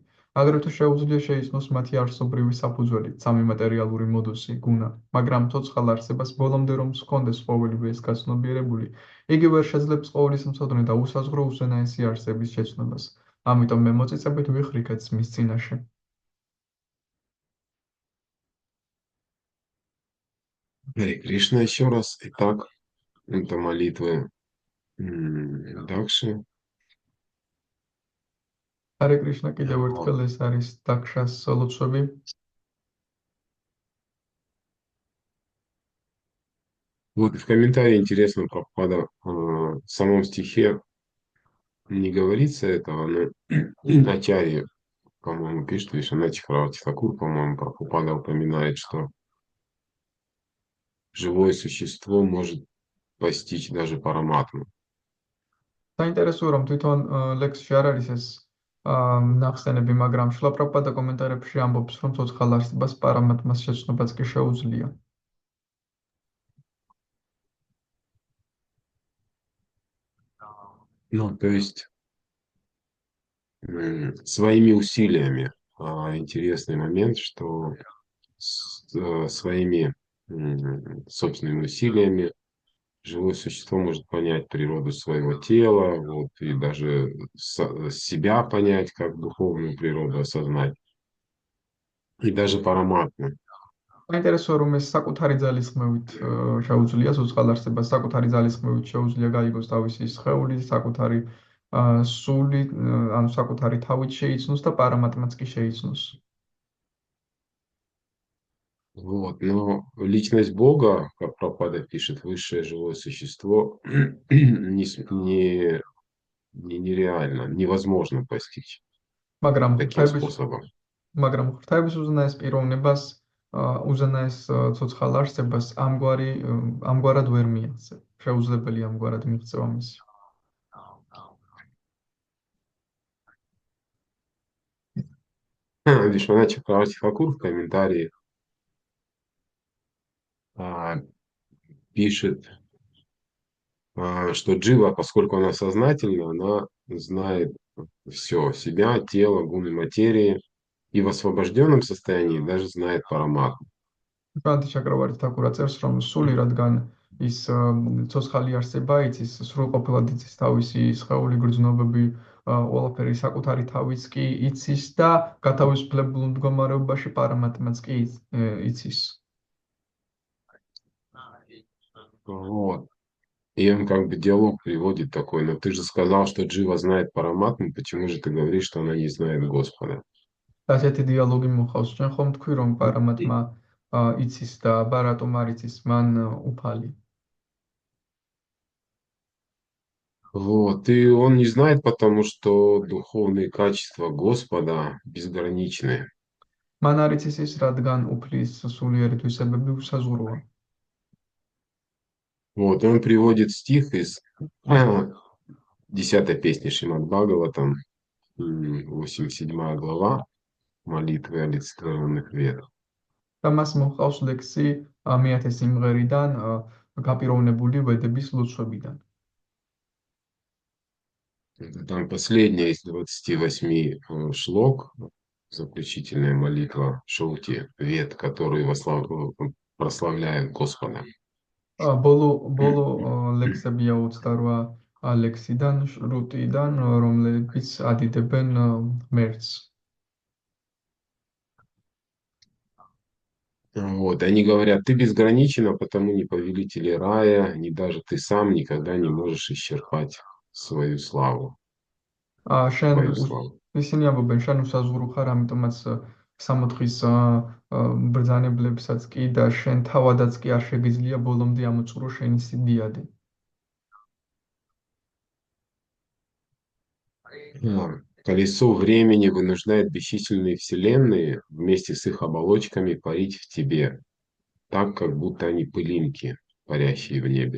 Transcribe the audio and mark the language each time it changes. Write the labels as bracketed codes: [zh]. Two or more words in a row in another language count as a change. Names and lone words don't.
[ka] აგრეთვე შეუძლია შეიცნოს მათი არსობრივი საფუძველი, სამი მატერიალური მოდუსი, გუნა, მაგრამ ცოცხალ არსებას ბოლომდე რომ ჰქონდეს ყოველივე ეს გაცნობიერებული, იგი ვერ შეძლებს ყოვლის მცოდნე და უსაზღვრო უზენაესი არსების შეცნობას. ამიტომ მე მოწიწებით ვიხრიქეთ მის წინაშე. [ru] Харе Кришна еще раз. Итак, это молитвы Дакши. [ka] Харе Кришна კიდევ [ru] Вот. [ka] ერთხელ ეს არის დაქშას ლოცვები. [ru] Вот в комментарии интересно Прабхупада в самом стихе не говорится этого, но Ачарья, по-моему, пишет, Вишванат Чакраварти Тхакур, по-моему, Прабхупада упоминает, что живое существо может постичь даже параматму. [ka] საინტერესოა რომ თვითონ ლექსში არ არის ეს ნახსენები, მაგრამ შილა პრაბჰუპადა კომენტარებში ამბობს, რომ ცოცხალ არსებას პარამატმას შეცნობაც კი შეუძლია. [ru] Ну, то есть своими усилиями. Интересный момент, что своими собственными усилиями живое существо может понять природу своего тела, вот, и даже себя понять, как духовную природу осознать, и даже параматму. [ka] საინტერესოა რომ ეს საკუთარი ძალისხმევით შეუძლია ცოცხალ არსებას, საკუთარი ძალისხმევით შეუძლია გაიგოს თავისი სხეული, საკუთარი სული, ანუ საკუთარი თავით შეიცნოს და პარამატმაც კი შეიცნოს. [ru] Вот, но личность Бога, как Прабхупада пишет, высшее живое существо нереально, невозможно постичь [ka] მაგრამ [ru] таким способом. [ka] ღვთაების უზენაეს პიროვნებას, უზენაეს ცოცხალ არსებას ამგვარად ვერ მიაღწევ. შეუძლებელი ამგვარად მიღწევა მისი. [ru] Вишванат Чакраварти Тхакур в комментарии пишет, что джива, поскольку она сознательна, она знает все, себя, тело, гуны материи, и в освобожденном состоянии даже знает параматму. [ka] ვიშვანატ ჩაკრავარти თაკურა წერს, რომ სული, რადგან ის ცოცხალი არსება იცის, სრულყოფილად იცის თავისი სხეული, გრძნობები, ყველაფერი საკუთარი თავის კი იცის და გათავისუფლებულ მდგომარეობაში პარამატმაც კი იცის. [ru] Вот. И он как бы диалог приводит такой, но ты же сказал, что джива знает параматму, почему же ты говоришь, что она не знает Господа? [ka] ასეთი დიალოგი მოხავს. ჩვენ ხომ თქვი, რომ პარამატმა იცის და აბა რატომ არ იცის მან უფალი. [ru] Вот, и он не знает, потому что духовные качества Господа безграничны. [ka] მან არ იცის ის, რადგან უფლის სულიერი თვისებები უსაზღვროა. [ru] Вот, он приводит стих из 10-й песни Шримад Бхагаватам, 87 глава, молитвы олицетворенных вед. [ka] და მას მოჰყავს ლექსი მეათე სიმღერიდან გაპიროვნებული ვედების ლოცვებიდან. [ru] Там последняя из 28 шлок, заключительная молитва Шоути, вед, который прославляет Господа. [ka] ბოლო ლექსებია 28 ლექსიდან, შრუტიდან, რომლებიც ადიდებენ ღმერთს. [ru] Вот, они говорят, ты безграничен, а потому ни повелители рая, ни даже ты сам никогда не можешь исчерпать свою славу, [ka] შენ [ru] твою славу. [ka] ისინი ამბობენ, შენ უსაზღურო ხარ, ამიტომაც 60-ის ბრძანებლებსაც კი და შენ თავადაც კი არ შეგიძლია ბოლომდე ამოწურო შენი სიდიადი. [ru] Колесо времени вынуждает бесчисленные вселенные вместе с их оболочками парить в тебе, так, как будто они пылинки, парящие в небе.